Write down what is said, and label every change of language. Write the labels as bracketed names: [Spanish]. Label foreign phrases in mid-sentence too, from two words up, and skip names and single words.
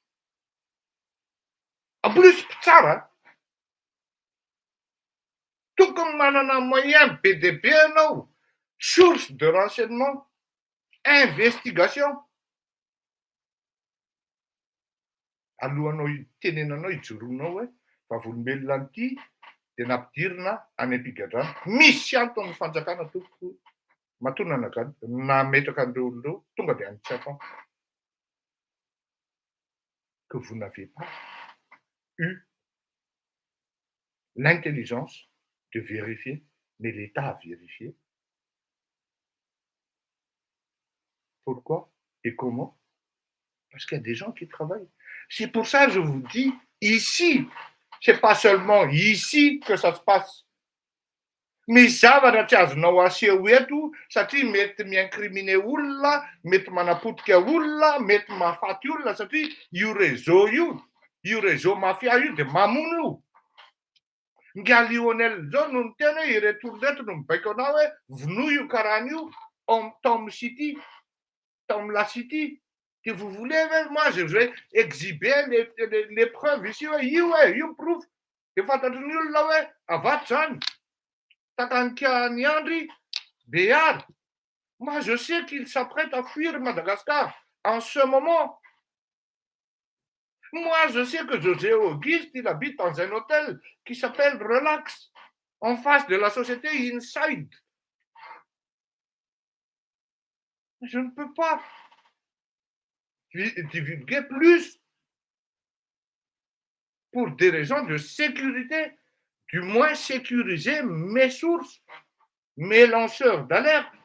[Malagasy] en plus tsara tokony manana moyen be dia be ianao [French] source de renseignement investigation [Malagasy] alohanao tenenanao ijoroanao hoe vavolombelona an'ity dia nampidirina any am-pigadrana misy antony fanjakana tompoko matonana nametraka an'ireo olon'ireo tonga dia anitsakao [French] que vous n'avez pas eu l'intelligence de vérifier, mais l'État a vérifié. Pourquoi et comment? Parce qu'il y a des gens qui travaillent. C'est pour ça que je vous dis, ici, c'est pas seulement ici que ça se passe. [Malagasy] Misy zavatra tsy azonao aseho eto satria mety miincriminer olona, mety manapotika olona, mety mahafaty olona satria io [French] réseau mafia [Malagasy] io dia mamono. Nga Lionel zao no ny tena hoe ireto olona reto no mibaiko anao hoe vono io karahan'io tao amin'ny city, tao amin'ny la city. [French] Que vous voulez, moi je vais exhiber les preuves ici, [Malagasy] io proof. Dia fantatry ny olona hoe avato zany. Takanika Niandry, Béard. [French] Moi je sais qu'il s'apprête à fuir Madagascar en ce moment. Moi, je sais que José Auguste, il habite dans un hôtel qui s'appelle Relax, en face de la société Inside. Je ne peux pas divulguer plus pour des raisons de sécurité, du moins sécuriser mes sources, mes lanceurs d'alerte.